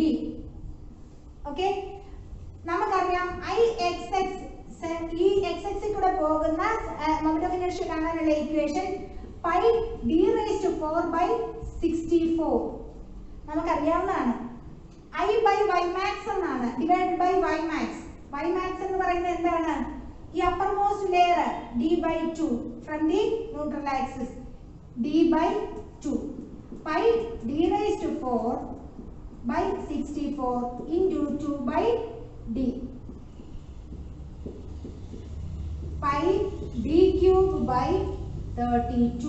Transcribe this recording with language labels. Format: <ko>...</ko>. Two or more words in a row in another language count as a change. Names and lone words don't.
<ml>ഓക്കെ, നമുക്കറിയാം IXX ഈ XX കൂടെ പോകുന്ന</ml> <en>moment of inertia</en> <ml>കാണാനുള്ള ഇക്വേഷൻ pi d⁴/64 നമുക്കറിയാവുന്നതാണ്.</ml> <en>I/y max എന്നാണ് divide by y max.</en> <ml>y max എന്ന് പറയുന്നത് എന്താണ്? ഈ</ml> <en>upper most layer d/2 from the neutral axis</en> <ml>d/2 pi d⁴/64 into 2/d pi d³/32.</ml>